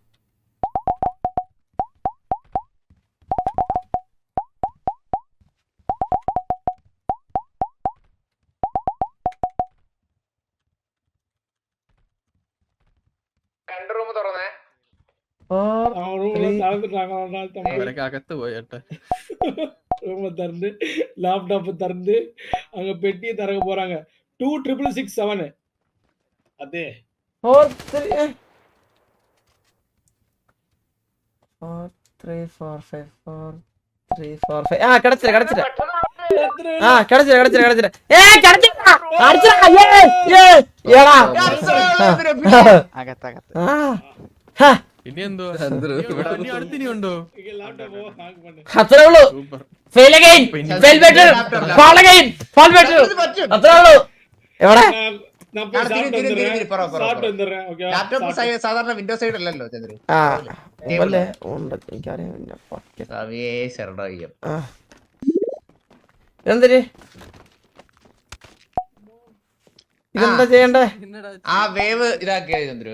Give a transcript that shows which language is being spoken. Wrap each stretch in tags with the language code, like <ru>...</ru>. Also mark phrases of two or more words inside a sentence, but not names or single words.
<ml>റൂം തുറന്നേ അവരൊക്കെ അകത്ത് പോയട്ടെ</ml> <ta>ரூமை திறந்து லேப்டாப் திறந்து அங்க பெட்டியை திறக்க போறாங்க 26667 அதே</ta> <ml>4 3 4 3 4 5 4 3 4 5 ആ കിടച്ചില്ല ആ കിടച്ചില്ല കിടച്ചില്ല അകത്തകത്ത് ഇനി എന്തോ അടുത്തിനി ഉണ്ടോ അത്രേ ഉള്ളൂ</ml> <en>fail again fail better fall again fall better</en> <ml>അത്രേ ഉള്ളൂ എവിടെ</ml> <ta>நான் போய் சாப்பிட்டு வந்துடுறேன் ஓகே</ta> <ml>ലാപ്ടോപ്പ് സാധാരണ വിൻഡോ സൈഡ് അല്ലല്ലോ ചന്ദ്രു ആ അല്ലേ ഉണ്ട് എനിക്കറിയാം ആ എന്തിന് ഇതെന്താ ചെയ്യണ്ടേ ആ വേവ് ഇതാക്കിയാ ചന്ദ്രു</ml>